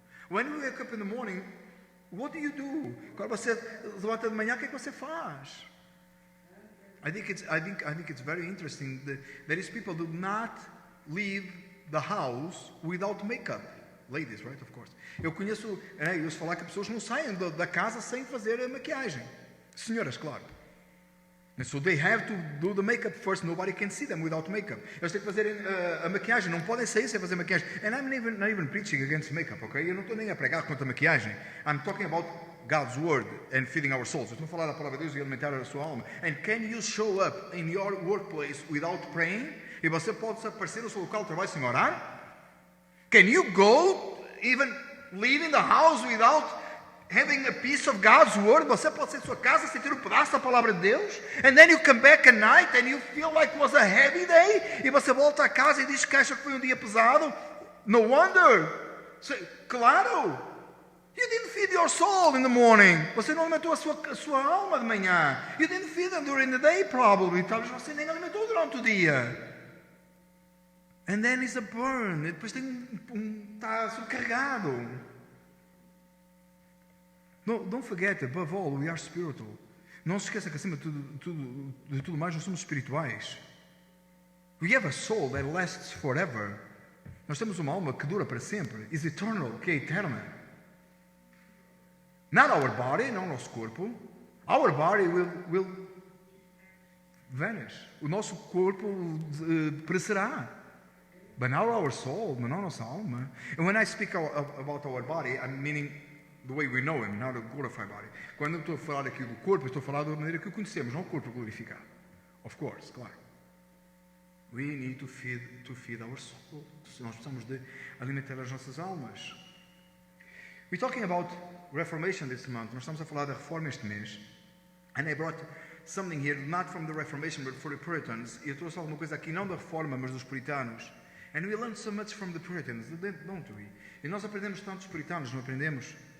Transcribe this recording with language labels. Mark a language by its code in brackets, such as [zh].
[en] When you wake up in the morning, what do you do? [pt] Quando você levanta de manhã, o que é que você faz? [en] I think it's very interesting that there is people do not leave the house without makeup. Ladies, right? Of course. [pt] Eu ouço falar que pessoas não saem da casa sem fazer a maquiagem. Senhoras, claro. [en] And so they have to do the makeup first. Nobody can see them without makeup. [pt] Eles têm que fazer a maquiagem. Não podem sair sem fazer maquiagem. [en] And I'm not even preaching against makeup, okay? [pt] Eu não estou nem a pregar contra a maquiagem. [en] I'm talking about God's Word and feeding our souls. [pt] Eu estou a falar da palavra de Deus e alimentar a sua alma. [en] And can you show up in your workplace without praying? [pt] E você pode aparecer no seu local de trabalho sem orar? [en] Can you go, even leaving the house without having a piece of God's Word? [pt] Você pode sair da sua casa sem ter um pedaço da palavra de Deus? [en] And then you come back at night and you feel like it was a heavy day? [pt] E você volta a casa e diz que acha que foi um dia pesado? [en] No wonder. [pt] Claro. [en] You didn't feed your soul in the morning. [pt] Você não alimentou a sua alma de manhã. [en] You didn't feed them during the day probably. [pt] Talvez você nem alimentou durante o dia. [en] And then it's a burn. [pt] E depois está sobrecarregado. [en] Don't forget, above all, we are spiritual. [pt] Não se esqueça que acima de tudo mais nós somos espirituais. [en] We have a soul that lasts forever. [pt] Nós temos uma alma que dura para sempre. [en] Is eternal, [pt] que é eterna. [en] Not our body, [pt] não o nosso corpo. [en] Our body will vanish. [pt] O nosso corpo perecerá. [en] But not our soul, [pt] mas não a nossa alma. [en] And when I speak about our body, I'm meaning the way we know Him, not a glorified body. [pt] Quando eu estou a falar aqui do corpo, eu estou a falar da maneira que o conhecemos, não o corpo glorificado. [en] Of course, [pt] claro. [en] We need to feed our soul. [pt] Nós precisamos de alimentar as nossas almas. [en] We're talking about Reformation this month. [pt] Nós estamos a falar da Reforma este mês. [en] And I brought something here, not from the Reformation, but for the Puritans. [pt] E eu trouxe alguma coisa aqui, não da Reforma, mas dos Puritanos. [en] And we learn so much from the Puritans, don't we? [pt] E nós aprendemos tanto dos Puritanos, não aprendemos?